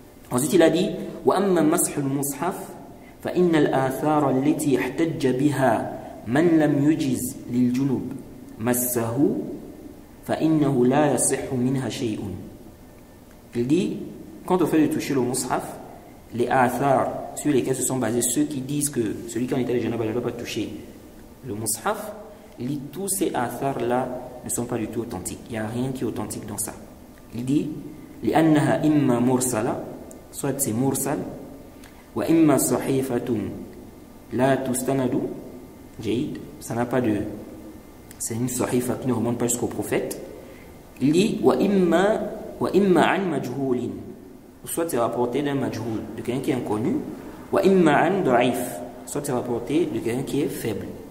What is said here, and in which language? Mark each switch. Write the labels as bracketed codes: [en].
[ar] Ensuite, il a dit وَأَمَّا مَسْحُ الْمُصْحَفِ فَإِنَّ الْآثَارَ الَّتِي احْتَجَّ بِهَا مَنْ لَمْ يُجِزْ لِلْجُنُوبِ مَسَّهُ فَإِنَّهُ لَا يَصِحُّ مِنْهَا شَيْءٌ. [fr] Il dit, quand on fait de toucher le mushaf, les athar sur lesquels se sont basés ceux qui disent que celui qui en état de janaba ne doit pas toucher le mushaf, il dit tous ces athar là ne sont pas du tout authentiques. Il n'y a rien qui est authentique dans ça. [ar] Il dit لأنها إما مرسلة, [fr] soit c'est mursal, [ar] وإما صحيفة لا تستند. [fr] Jayd, ça n'a pas de, c'est une sahifa qui ne remonte pas jusqu'au prophète. Il dit [ar] وإما عن مجهول, [fr] soit c'est rapporté d'un majhul, de quelqu'un qui est inconnu, [ar] وإما عن ضعيف, [fr] soit c'est rapporté de quelqu'un qui est faible.